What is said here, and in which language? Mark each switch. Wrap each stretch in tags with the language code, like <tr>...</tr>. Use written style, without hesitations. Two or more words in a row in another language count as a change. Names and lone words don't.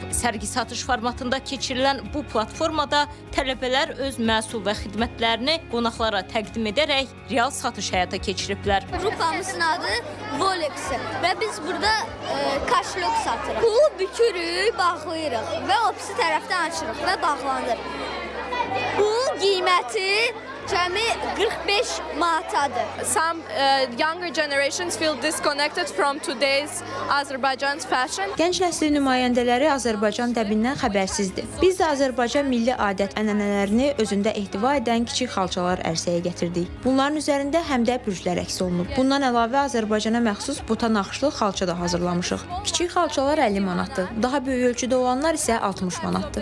<az>Sərgi-satış formatında keçirilən bu platformada tələbələr öz məhsul və xidmətlərini qonaqlara təqdim edərək real satış həyata keçiriblər. Qrupamızın adı Volex və biz burada kaşlok satırıq. Pulu bükürük, bağlayırıq və o pisi tərəfdən açırıq və bağlanır. Bunun qiyməti cəmi 45 manatadır.</az> <en>Some younger generations feel disconnected from today's Azerbaijan's fashion.</en> <az>Gənc nəslin nümayəndələri Azərbaycan dəbindən xəbərsizdir. Biz də Azərbaycan milli adət ənənələrini özündə ehtiva edən kiçik xalçalar ərsəyə gətirdik. Bunların üzərində həm də bürclər əks olunub. Bundan əlavə Azərbaycana məxsus buta naxışlı xalça da hazırlamışıq. Kiçik xalçalar 50 manatdır. Daha böyük ölçüdə olanlar isə 60 manatdır.</az>